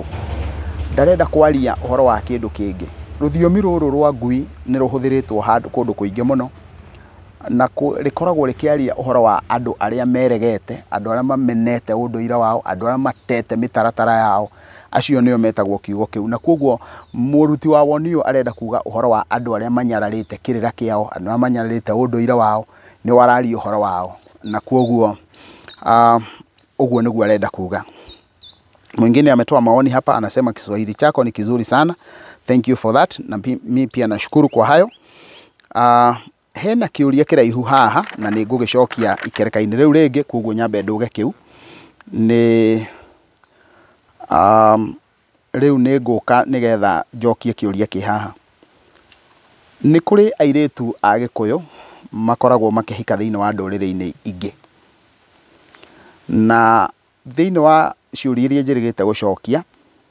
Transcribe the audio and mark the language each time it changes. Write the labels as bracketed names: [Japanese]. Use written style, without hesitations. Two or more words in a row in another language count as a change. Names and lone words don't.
[Kikuyu] Ndarenda kwaria uhoro wa kindu kingi. Ruthiomi ruru rwa ngui ni ruhuthiritwo handu kundu kuingi muno na rikoragwo rikiaria uhoro wa andu aria meregete, andu aria mamenete unduire wao, andu aria matete mitaratara yao, acio nio metagwo kiugo kiu. Na koguo muruti wa woni uyu arenda kuga uhoro wa andu aria manyararite kirira kiao, andu aria manyararite unduire wao ni warari uhoro wao. Na koguo uguo niguo arenda kuga. [Swahili] Mwingine ametoa maoni hapa, anasema Kiswahili chako ni kizuri sana, [English] thank you for that. [Swahili] Na mimi pia nashukuru kwa hayo. [Kikuyu] Hena kiuria kiraihu haha na ni ngugicokia ikereka-ini riu ringi, koguo nyambe nduge kiu ni riu ni nguka nigetha njokie kiuria ki haha. Ni kuri airitu a Gikuyu makoragwo makihika thiini wa nduriri-ini ingi, na thiini wa ciuria iria njirigite gucokia